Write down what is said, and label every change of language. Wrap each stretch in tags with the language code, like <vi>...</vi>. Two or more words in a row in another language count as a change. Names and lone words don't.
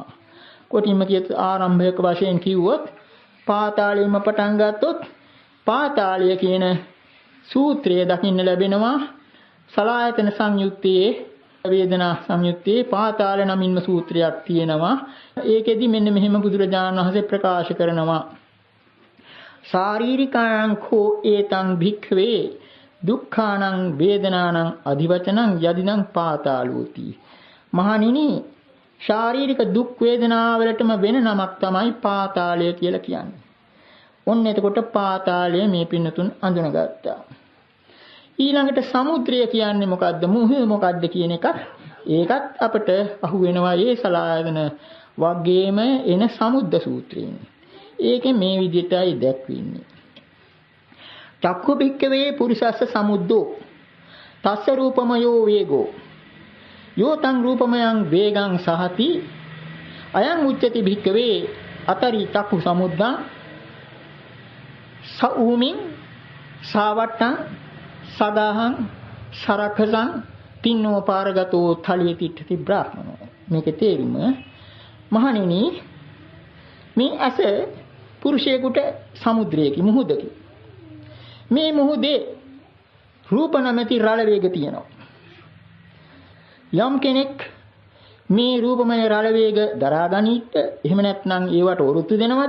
<si>කොටින්ම කියත් ආරම්භයක වශයෙන් කිව්වොත් පාතාලයෙන්ම පටන් ගත්තොත් පාතාලය කියන සූත්‍රය දකින්න ලැබෙනවා සලායතන සංයුත්තේ වේදනා සංයුත්තේ පාතාල නමින්ම සූත්‍රයක් තියෙනවා. ඒකෙදි මෙන්න මෙහෙම බුදුරජාණන් වහන්සේ ප්‍රකාශ කරනවා.</si> <pi>ශාරීරිකාං කෝ ඒතං භික්ඛවේ දුක්ඛානං වේදනානං අධිවචනං යදිනං පාතාලෝති.</pi> <si>මහණෙනි ශාරීරික දුක් වේදනාවලටම වෙන නමක් තමයි පාතාලය කියලා කියන්නේ. ඔන්න එතකොට පාතාලය මේ පින්නතුන් අඳුනගත්තා. ඊළඟට සමුද්‍රය කියන්නේ මොකද්ද? මුහුද මොකද්ද කියන එක ඒකත් අපට අහු වෙනවා ඒ සලායතන වගේම එන සමුද්ද සූත්‍රයෙන්. ඒකේ මේ විදිහටයි දැක්වෙන්නේ.</si> <pi>චක්ඛු භික්ඛවේ පුරිසස්ස සමුද්දෝ තස්ස රූපමයෝ වේගෝ යෝතං රූපමයං වේගං සහති අයං උච්චති භික්ඛවේ අතරි චක්ඛු සමුද්දං සූමින් සාවට්ටං සදාහං සරකසං තින්නෝ පාරගතෝ තලිය තිට්ඨති බ්‍රාහ්මනෝ.</pi> <si>මේකේ තේරුම මහණෙනි මේ ඇස පුරුෂයෙකුට සමුද්‍රයක මුහුදක. මේ මුහුදේ රූප නැමැති රළ වේග තියෙනවා. යම් කෙනෙක් මේ රූපමය රළ වේග දරා ගනිත් එහෙම නැත්නම් ඒවට වරුත්තු දෙනවද?</si>